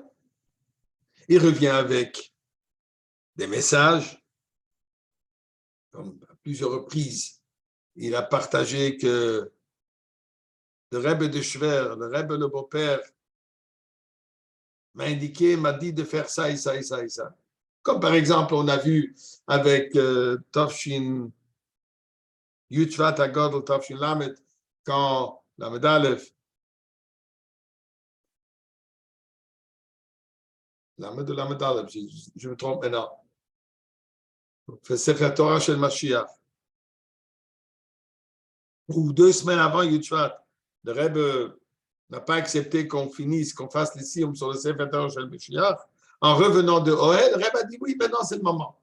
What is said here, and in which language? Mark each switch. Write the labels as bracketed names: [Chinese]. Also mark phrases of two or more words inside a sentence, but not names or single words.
[French] Il revient avec des messages, comme à plusieurs reprises. Il a partagé que le Rebbe de Shver, le Rebbe le beau-père, m'a dit de faire ça et ça et ça et ça. Comme par exemple, on a vu avec Tafshin Yud Shvat Agadol Tafshin Lamed, quand Lamed Aleph, Lamed Aleph, je me trompe maintenant, fait [Hebrew] ספר תורה של משיח, [French] ou 2 semaines avant Yud Shvat, le Rebbe n'a pas accepté qu'on finisse, qu'on fasse les Siyum sur le [Hebrew] ספר תורה של משיח. [French] En revenant de Ohel, le Rebbe a dit oui, maintenant c'est le moment.